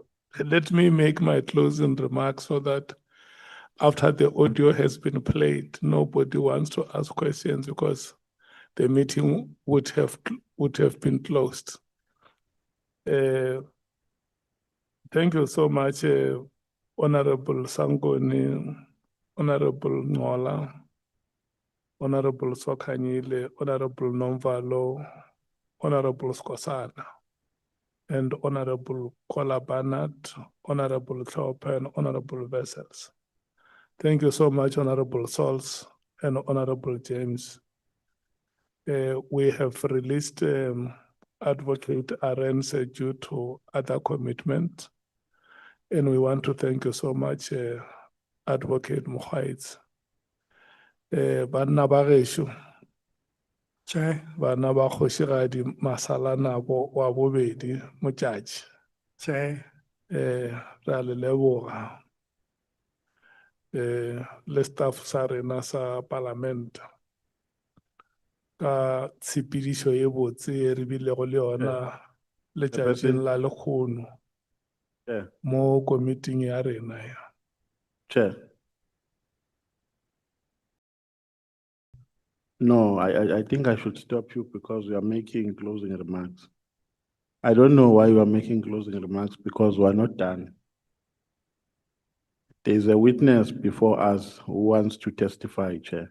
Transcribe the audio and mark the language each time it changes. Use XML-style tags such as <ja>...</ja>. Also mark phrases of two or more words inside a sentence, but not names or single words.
<en>Let me make my closing remarks so that after the audio has been played, nobody wants to ask questions because the meeting would have been closed. Thank you so much, Honorable Sangoni, Honorable Ngola, Honorable Sokanyile, Honorable Nomvalo, Honorable Skosana, and Honorable Kola Barnett, Honorable Thorpe, and Honorable Vessels. Thank you so much, Honorable Souls and Honorable James. We have released Advocate Arends due to other commitment. And we want to thank you so much, Advocate Mkhwanazi.</en> <nso>Banna ba gešo, Chair, bana ba kgošigadi Masalana wa bobedi motšatši. Chair, Ra le leboga. Le staff sa rena sa parliament ka tshepedišo ye botse e re bilego le yona letšatšing la lekgono mo komiting ya rena ya. Chair.</nso> <en>No, I think I should stop you because you are making closing remarks. I don't know why you are making closing remarks because we are not done. There is a witness before us who wants to testify, Chair.</en>